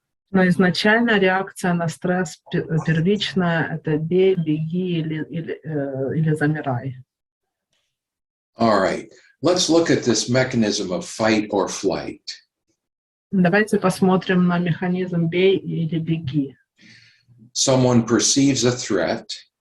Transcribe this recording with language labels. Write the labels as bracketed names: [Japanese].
[Russian] Но изначально реакция на стресс первичная — это бей, беги или замирай. [English] All right, let's look at this mechanism of fight or flight. [Russian] Давайте посмотрим на механизм бей или беги. [English] Someone perceives a threat.